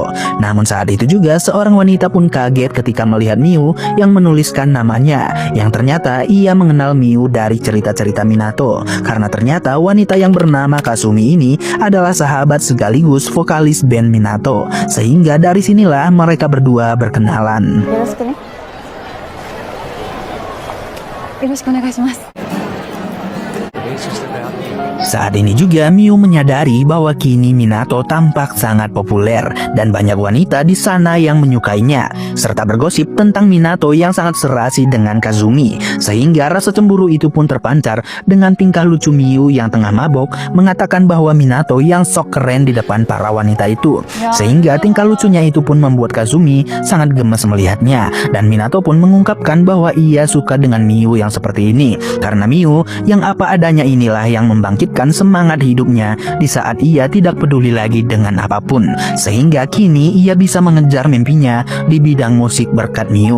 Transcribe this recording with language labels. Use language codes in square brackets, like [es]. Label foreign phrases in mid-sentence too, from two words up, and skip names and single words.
[id] Namun saat itu juga seorang wanita pun kaget ketika melihat Miu yang menuliskan namanya, yang ternyata ia mengenal Miu dari cerita-cerita Minato. Karena ternyata wanita yang bernama Kasumi ini adalah sahabat sekaligus vokalis band Minato. Sehingga dari sinilah mereka berdua berkenalan. [ja] よろしくね。よろしくお願いします。 [id] Saat ini juga Miu menyadari bahwa kini Minato tampak sangat populer dan banyak wanita di sana yang menyukainya, serta bergosip tentang Minato yang sangat serasi dengan Kazumi, sehingga rasa cemburu itu pun terpancar dengan tingkah lucu Miu yang tengah mabok mengatakan bahwa Minato yang sok keren di depan para wanita itu, sehingga tingkah lucunya itu pun membuat Kazumi sangat gemes melihatnya, dan Minato pun mengungkapkan bahwa ia suka dengan Miu yang seperti ini, karena Miu yang apa adanya inilah yang membangkitkan semangat hidupnya di saat ia tidak peduli lagi dengan apapun, sehingga kini ia bisa mengejar mimpinya di bidang musik berkat Miu.